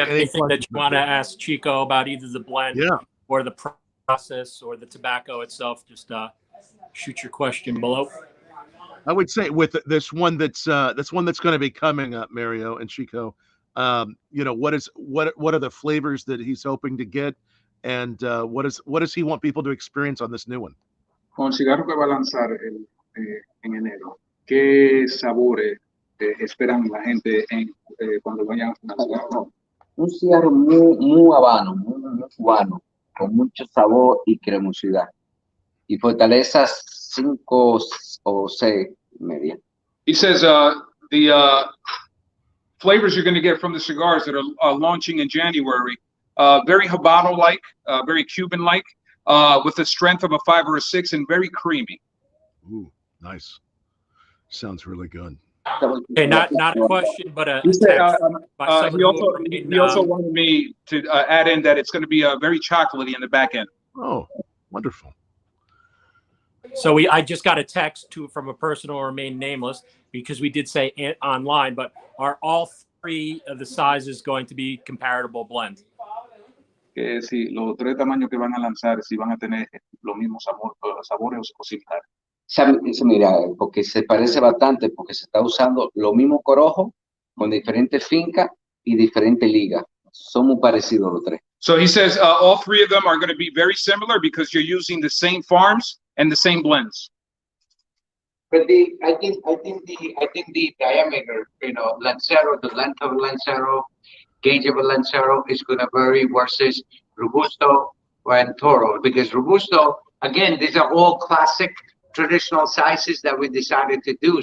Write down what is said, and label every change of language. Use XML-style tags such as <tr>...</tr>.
<en>anything that you want to ask Chico about either the blend or the process or the tobacco itself, just shoot your question below. I would say with this one that's going to be coming up, Mario and Chico, you know, what are the flavors that he's hoping to get, and what does he want people to experience on this new one?</en> <es>Con cigarro que va a lanzar en enero, ¿qué sabores esperan la gente cuando vayan a lanzar? Un cigarro muy habano, muy cubano, con mucho sabor y cremosidad. Y fortalezas 5 o 6 media.</es> <en>He says the flavors you're going to get from the cigars that are launching in January, very Habano-like, very Cuban-like, with the strength of a 5 or a 6, and very creamy. Ooh, nice. Sounds really good. Okay, not a question, but a he said, he also wanted me to add in that it's going to be very chocolatey in the back end. Oh, wonderful. So I just got a text from a person who will remain nameless, because we did say online, but are all 3 of the sizes going to be comparable blend?</en> <es>Que si los 3 tamaños que van a lanzar, si van a tener los mismos sabores o similares. Eso, mira, porque se parece bastante, porque se está usando lo mismo corojo con diferentes fincas y diferentes ligas. Son muy parecidos los 3.</es> <en>So he says all 3 of them are going to be very similar because you're using the same farms and the same blends. But I think the diameter, you know, Lancero, the length of Lancero, gauge of a Lancero is going to vary versus Robusto and Toro, because Robusto, again, these are all classic traditional sizes that we decided to do.</en>